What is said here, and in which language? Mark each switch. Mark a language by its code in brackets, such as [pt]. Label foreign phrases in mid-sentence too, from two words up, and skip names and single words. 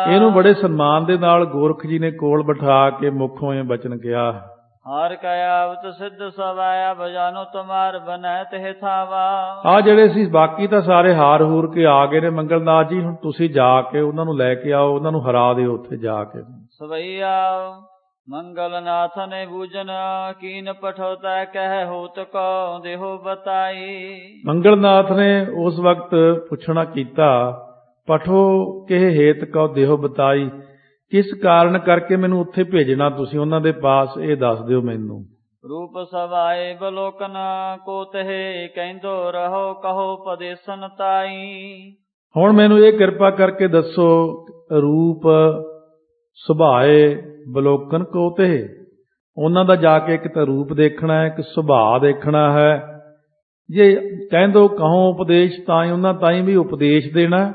[pa] ਇਹਨੂੰ ਬੜੇ ਸਨਮਾਨ ਦੇ ਨਾਲ ਗੋਰਖ ਜੀ ਨੇ ਕੋਲ ਬਿਠਾ ਕੇ ਮੁਖੋਂ ਇਹ ਬਚਨ ਕਿਹਾ। [bra] ਹਾਰ ਕਯਾਵਤ ਸਿੱਧ ਸਵਾਇਆ, ਬਜਾਨੋ ਤੁਮਾਰ ਬਨੈ ਤੇ ਥਾਵਾ। [pa] ਆ ਜਿਹੜੇ ਸੀ ਬਾਕੀ ਤਾਂ ਸਾਰੇ ਹਾਰ ਹੂਰ ਕੇ ਆ ਗਏ ਨੇ। ਮੰਗਲਨਾਥ ਜੀ ਹੁਣ ਤੁਸੀਂ ਜਾ ਕੇ ਉਹਨਾਂ ਨੂੰ ਲੈ ਕੇ ਆਓ, ਉਹਨਾਂ ਨੂੰ ਹਰਾ ਦਿਓ ਉੱਥੇ ਜਾ ਕੇ। [bra] ਸਵਈਆ मंगल नाथ ने बूझन कीन पठो तय कह होत को देहो बताई। [pa] ਮੰਗਲਨਾਥ ਨੇ ਉਸ ਵਕਤ ਪੁੱਛਣਾ ਕੀਤਾ, [bra] ਪਠੋ ਕਿਹ ਹੇਤ ਕਉ ਦੇਹੋ ਬਤਾਈ, [pa] ਕਿਸ ਕਾਰਨ ਕਰਕੇ ਮੈਨੂੰ ਉੱਥੇ ਭੇਜਣਾ ਤੁਸੀਂ ਉਹਨਾਂ ਦੇ ਪਾਸ, ਇਹ ਦੱਸ ਦਿਓ ਮੈਨੂੰ। [bra] रूप सवाए बलोकन को तहे कहंदो रहो कहो पदेसन ताई। [pa] ਹੁਣ ਮੈਨੂੰ ਇਹ ਕਿਰਪਾ ਕਰਕੇ ਦੱਸੋ, [bra] ਰੂਪ ਸੁਭਾਏ ਬਲੋਕਨ ਕੋ ਤੇ, [pa] ਉਹਨਾਂ ਦਾ ਜਾ ਕੇ ਇੱਕ ਤਾਂ ਰੂਪ ਦੇਖਣਾ ਹੈ, ਇੱਕ ਸੁਭਾਅ ਦੇਖਣਾ ਹੈ। [bra] ਜੇ ਕਹਿੰਦੋ ਕਹੋ ਉਪਦੇਸ਼ ਤਾਈ, [pa] ਉਹਨਾਂ ਤਾਈ ਵੀ ਉਪਦੇਸ਼ ਦੇਣਾ।